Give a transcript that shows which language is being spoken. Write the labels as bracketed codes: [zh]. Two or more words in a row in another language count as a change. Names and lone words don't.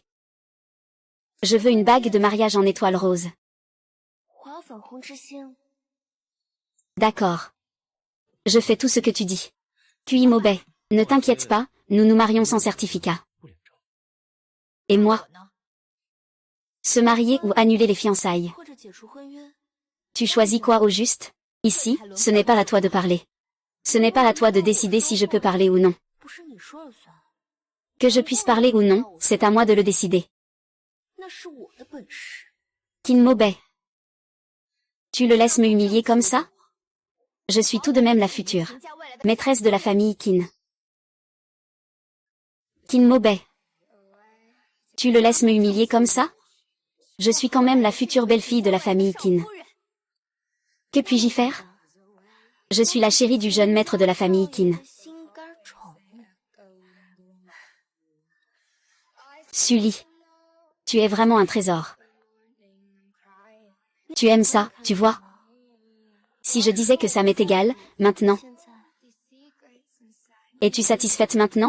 [fr] Je veux une bague de mariage en étoile rose. D'accord. Je fais tout ce que tu dis. Puis Mobei, ne t'inquiète pas, nous nous marions sans certificat. Et moi? Se marier ou annuler les fiançailles. [zh] 或者解除婚约。 [fr] Tu choisis quoi au juste? Ici, ce n'est pas à toi de parler. Ce n'est pas à toi de décider si je peux parler ou non. [zh] 不是你说了算， [fr] Que je puisse parler ou non, c'est à moi de le décider. [zh] 那是我的本事。 [fr] Qin Mobei. Tu le laisses me humilier comme ça? Je suis tout de même la future maîtresse de la famille Qin. Qin Mobei. Tu le laisses me humilier comme ça? Je suis quand même la future belle-fille de la famille Qin. Que puis-je y faire? Je suis la chérie du jeune maître de la famille Qin. [zh] 心肝宠物。 [fr] Sully. Tu es vraiment un trésor. Tu aimes ça, tu vois? Si je disais que ça m'est égal, maintenant. [zh] 现在 [fr] Es-tu satisfaite maintenant?